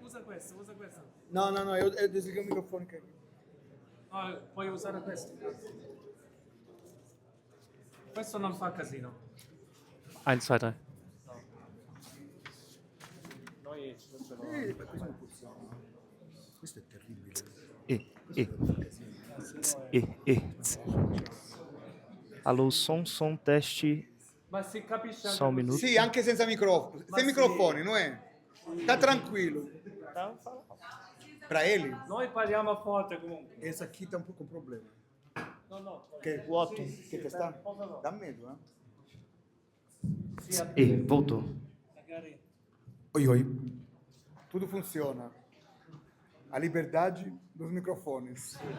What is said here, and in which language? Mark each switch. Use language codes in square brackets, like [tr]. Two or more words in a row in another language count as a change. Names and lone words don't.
[it] questo, usa questo. [pt] No, eu desliguei o microfone. [it] No, puoi usare questo. Questo non fa casino. 1, 2, 3. Noi Questo è terribile. [pt] Alô, som, teste. [it] Ma si capisce [pt] Só um [it] anche [pt] minuto. [it] Sì, anche senza microfono. Ma [pt] Sem [it] sì. [pt] microfone, não é? Tá tranquilo. Para ele, [it] Noi parliamo forte comunque. [pt] esse aqui tá um pouco com problema. [it] No. [pt] Quer o Otto? Quer testar? Dá medo, né? Voltou. [it] Magari. [pt] Oi. Tudo funciona. A liberdade dos microfones.